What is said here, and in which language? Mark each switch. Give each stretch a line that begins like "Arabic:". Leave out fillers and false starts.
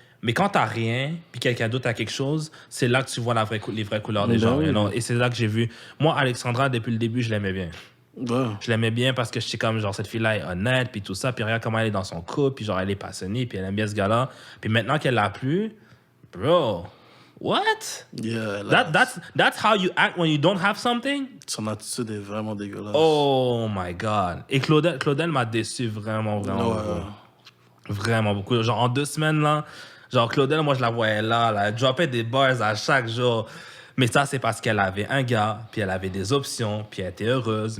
French: Mais quand t'as rien, puis quelqu'un d'autre a quelque chose, c'est là que tu vois les vraies couleurs des gens.
English: You know?
French: Et c'est là que j'ai vu. Moi, Alexandra, depuis le début, je l'aimais bien. Ouais. Je l'aimais bien parce que j'étais comme, genre, cette fille-là est honnête, puis tout ça. Puis regarde comment elle est dans son couple, puis genre, elle est passionnée, puis elle aime bien ce gars-là. Puis maintenant qu'elle l'a plus, bro, what?
English: Yeah, that's how you act when you don't have something?
French: Son attitude est vraiment dégueulasse.
English: Oh my God.
French: Et Claudel m'a déçu vraiment beaucoup. Vraiment beaucoup. Genre, en 2 semaines, là, genre, Claudel, moi, je la voyais là, elle droppait des bars à chaque jour. Mais ça, c'est parce qu'elle avait un gars, puis elle avait des options, puis elle était heureuse.